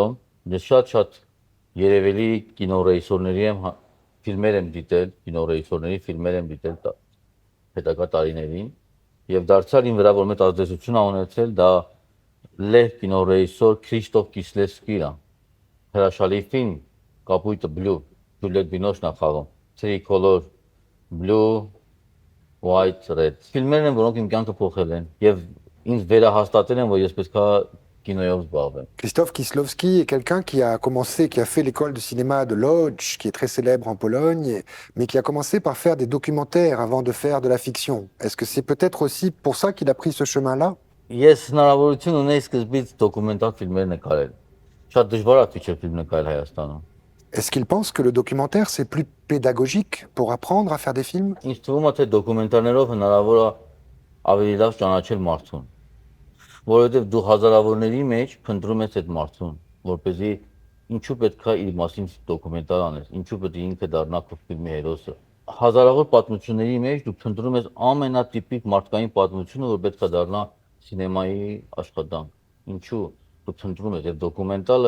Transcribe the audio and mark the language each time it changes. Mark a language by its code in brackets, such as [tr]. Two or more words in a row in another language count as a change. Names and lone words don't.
[hy] ես շատ երևելի կինոռեժիսորների ֆիլմեր եմ դիտել, կինոռեժիսորների ֆիլմեր եմ դիտել հետագա տարիներին եւ դարձյալ իմ վրա որ մեծ ազդեցություն ա ունեցել դա լեհ կինոռեժիսոր Քրիստոֆ Կիսլևսկին է։ Հրաշալի ֆիլմ Կապույտը Blue, Ջուլիետ Բինոշն ա խաղում, Three Color, Blue, White, Red։ Ֆիլմերն են, որոնք իմ կյանքը փոխել են եւ ինձ վերահաստատել են, որ ես պետքա կինոյով զբաղվեմ։ [fr] Christophe Kieslowski est quelqu'un qui a fait l'école de cinéma de Łódź, qui est très célèbre en Pologne, mais qui a commencé par faire des documentaires avant de faire de la fiction. Est-ce que c'est peut-être aussi pour ça qu'il a pris ce chemin-là? [hy] Ես հնարավորություն ունեի սկզբից դոկումենտալ ֆիլմեր նկարել։ Շատ դժվար է ֆիչր ֆիլմ նկարել Հայաստանում։ [fr] Est-ce qu'il pense que le documentaire c'est plus pédagogique pour apprendre à faire des films? [hy] Ինձ թվում է թե դոկումենտարներով հնարավոր է ավելի լավ ճանաչել մարդուն։ Որովհետև դու հազարավորների մեջ փնտրում ես այդ մարդուն, որպեսզի ինչու պետքա իր մասին դոկումենտար անես, ինչու պետք է ինքը դառնա քո ֆիլմի հերոսը։ Հազարավոր պատմությունների մեջ դու փնտրում ես ամենատիպիկ մարդկային պատմությունը, որ պետքա դառնա սինեմայի աշխատանք։ Ինչու դու փնտրում ես եւ դոկումենտալը